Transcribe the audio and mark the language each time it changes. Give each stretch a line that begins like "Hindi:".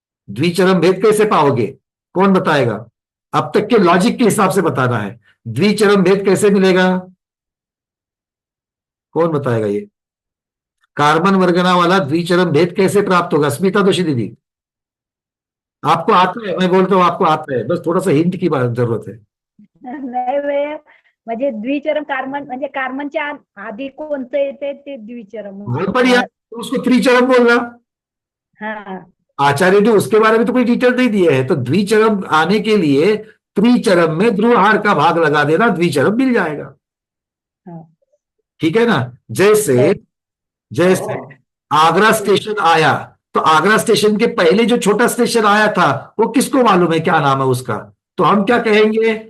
Hindi: द्विचरम भेद कैसे पाओगे? कौन बताएगा? अब तक के लॉजिक के हिसाब से बताना है। द्विचरम भेद कैसे मिलेगा? कौन बताएगा? ये कार्बन वर्गना वाला द्विचरम भेद कैसे प्राप्त होगा? स्मिता दोषी दीदी, आपको आता है? मैं बोलता हूं आपको आता है, बस थोड़ा सा हिंट की बात जरूरत है।
Marathi: नाही भैया, म्हणजे द्विचरम कार्बन म्हणजे कार्बनच्या आधी कोणतं येते ते द्विचरम.
Hindi: बहुत बढ़िया, तो उसको त्रिचरम बोलना। हाँ, आचार्य ने उसके बारे में तो कोई डिटेल नहीं दिया है, तो द्विचरम आने के लिए त्रिचरम में ध्रुवहार का भाग लगा देना, द्विचरम मिल जाएगा। हाँ. ठीक है ना? जैसे जैसे आगरा स्टेशन आया, तो आगरा स्टेशन के पहले जो छोटा स्टेशन आया था, वो किसको मालूम है क्या नाम है उसका? तो हम क्या कहेंगे?